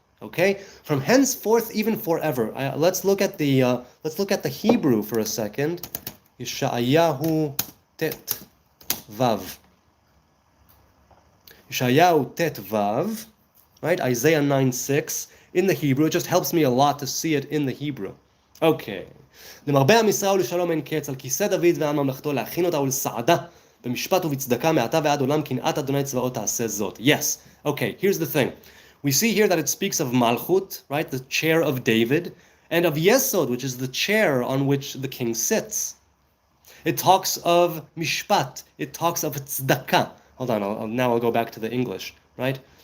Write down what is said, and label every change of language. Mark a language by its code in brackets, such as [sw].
[en] Okay, from henceforth even forever. Let's look at the Hebrew for a second. Yeshayahu tet vav. Yeshayahu tet vav. Right, Isaiah 9:6 in the Hebrew. It just helps me a lot to see it in the Hebrew. Okay. [he] למרבה המשרה ולשלום אין קץ, על כיסא דוד ועל ממלכתו להכין אותה ולסעדה במשפט ובצדקה מעתה ועד עולם קנאת אדוני צבאות תעשה זאת. [en] Yes. Okay, here's the thing. We see here that it speaks of Malchut, right, the chair of David, and of Yesod, which is the chair on which the king sits. It talks of Mishpat. It talks of Tzedakah. Hold on, now I'll go back to the English, right?